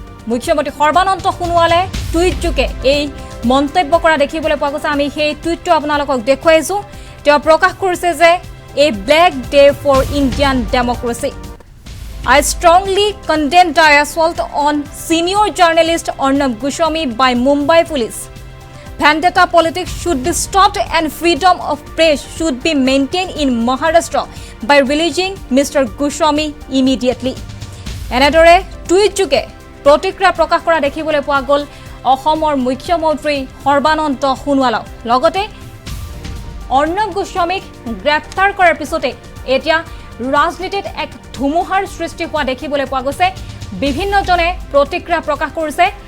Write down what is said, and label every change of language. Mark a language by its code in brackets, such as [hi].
[as] মুখ্যমন্ত্ৰী সৰ্বানন্দ সোণোৱালে টুইট যোগে এই মন্তব্য কৰা দেখিবলৈ পোৱা গৈছে আমি সেই টুইটটো আপোনালোকক দেখুৱাইছো তেওঁ প্ৰকাশ কৰিছে যে [en] A black day for Indian democracy I strongly condemn the assault on senior journalist Arnab Goswami by Mumbai police. Vendetta politics should be stopped and freedom of press should be maintained in Maharashtra by releasing Mr. Goswami immediately. [as] এনেদৰে tweet যোগে প্ৰতিক্ৰিয়া প্ৰকাশ কৰা দেখিবলৈ পোৱা গ'ল অসমৰ মুখ্যমন্ত্ৰী সৰ্বানন্দ সোণোৱালক লগতে অৰ্ণৱ গোস্বামীক গ্ৰেপ্তাৰ কৰাৰ পিছতে এতিয়া ৰাজনীতিত এক ধুমুহাৰ সৃষ্টি হোৱা দেখিবলৈ পোৱা গৈছে বিভিন্নজনে প্ৰতিক্ৰিয়া প্ৰকাশ কৰিছে